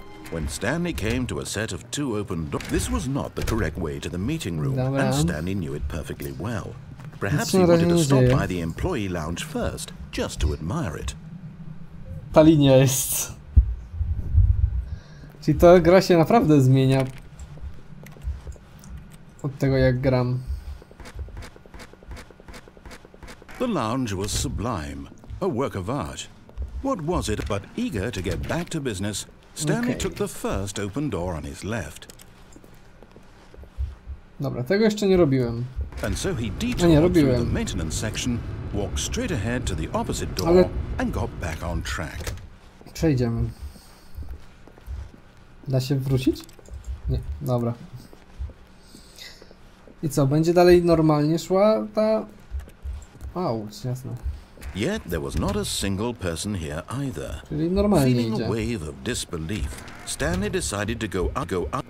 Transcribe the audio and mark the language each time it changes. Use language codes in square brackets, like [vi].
[en] When Stanley came to a set of 2 open doors, this was not the correct way to the meeting room, and Stanley knew it perfectly well. Perhaps he wanted to stop by the employee lounge first, just to admire it. [pl] Ta linia jest... Czyli ta gra się naprawdę zmienia od tego, jak gram. [en] The lounge was sublime, a work of art. What was it but eager to get back to business, Stanley took the first open door on his left. [pl] Dobra, tego jeszcze nie robiłem. [en] And so he detoured through the maintenance section, walked straight ahead to the opposite door, and got back on track. [pl] Przejdziemy. Da się wrócić? Nie, dobra. I co, będzie dalej normalnie szła ta... Auć, jasne. [en] Yet there was not a single person here either. [pl] Czyli normalnie [en] Feeling [pl] idzie. [en] a wave of disbelief, Stanley decided to go up.